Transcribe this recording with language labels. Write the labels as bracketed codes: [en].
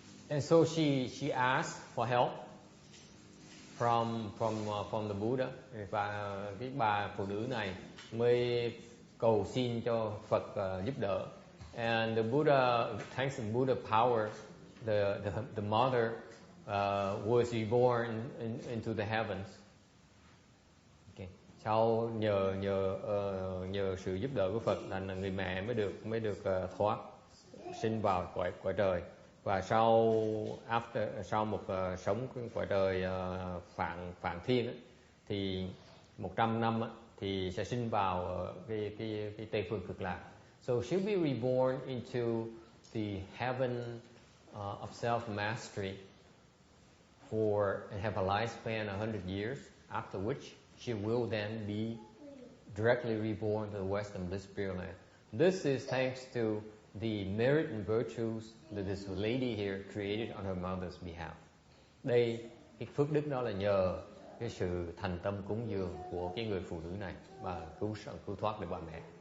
[en] And so she asked for help from the Buddha. [vi] Và cái bà phụ nữ này mới cầu xin cho Phật giúp đỡ. [en] And the Buddha, thanks to Buddha power, the mother was reborn into the heavens. Okay. [vi] Sau nhờ sự giúp đỡ của Phật, là người mẹ mới được thoát sinh vào cõi trời. Và sau một sống cõi trời phạn thiên ấy, thì 100 năm ấy, thì sẽ sinh vào cái Tây phương Cực Lạc. [en] So she'll be reborn into the heaven of self-mastery and have a lifespan 100 years, after which she will then be directly reborn to the Western Bliss Pure Land. This is thanks to the merit and virtues that this lady here created on her mother's behalf. [vi] Đây, cái phước đức đó là nhờ cái sự thành tâm cúng dường của cái người phụ nữ này và cứu thoát được bà mẹ.